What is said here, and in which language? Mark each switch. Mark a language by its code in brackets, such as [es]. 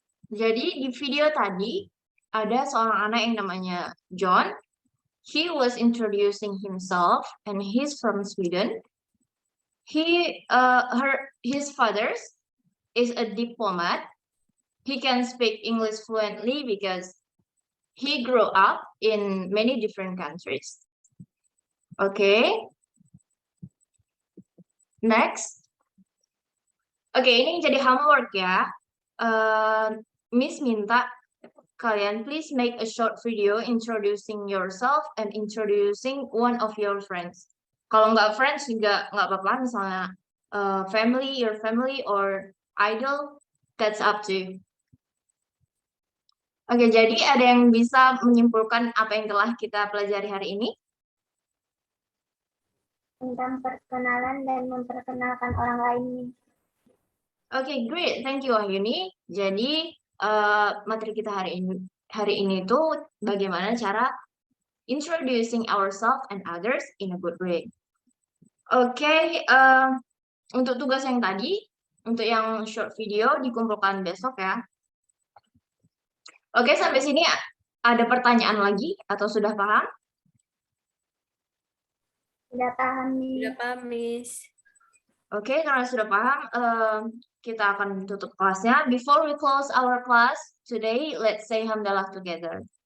[id] Jadi di video tadi ada seorang anak yang namanya John. [en] He was introducing himself and he's from Sweden. His father is a diplomat. He can speak English fluently because he grew up in many different countries. Okay. Next. [id] Oke, ini jadi homework ya. Miss minta kalian [en] please make a short video introducing yourself and introducing one of your friends. [id] Kalau nggak friends juga nggak apa-apa, misalnya [en] your family or idol, That's up to you. [id] Oke, jadi ada yang bisa menyimpulkan apa yang telah kita pelajari hari ini? Tentang perkenalan dan memperkenalkan orang lain, Miss. [en] Oke, great. Thank you, Wahyuni. [id] Jadi, materi kita hari ini itu bagaimana cara [en] introducing ourselves and others in a good way. [id] Oke, untuk tugas yang tadi, untuk yang short video dikumpulkan besok ya. Oke, sampai sini ada pertanyaan lagi atau sudah paham? Sudah paham, Miss. Sudah paham, Miss. Oke, karena sudah paham, kita akan tutup kelasnya. [en] Before we close our class today, let's say hamdalah together.